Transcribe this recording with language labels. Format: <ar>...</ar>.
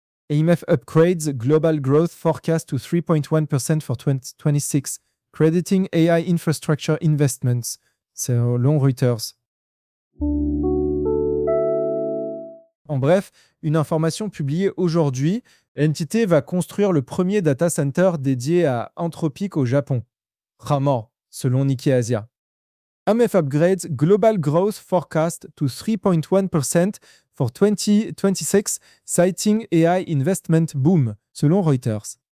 <en>IMF upgrades global growth forecast to 3.1% for 2026, crediting AI infrastructure investments,</en> <fr>selon</fr> <en>Reuters.</en> <fr>En bref, une information publiée aujourd'hui, NTT va construire le premier data center dédié à Anthropic au Japon, Ramor, selon Nikkei Asia.</fr> <en>IMF upgrades global growth forecast to 3.1% for 2026, citing AI investment boom,</en> <fr>selon</fr> <en>Reuters.</en>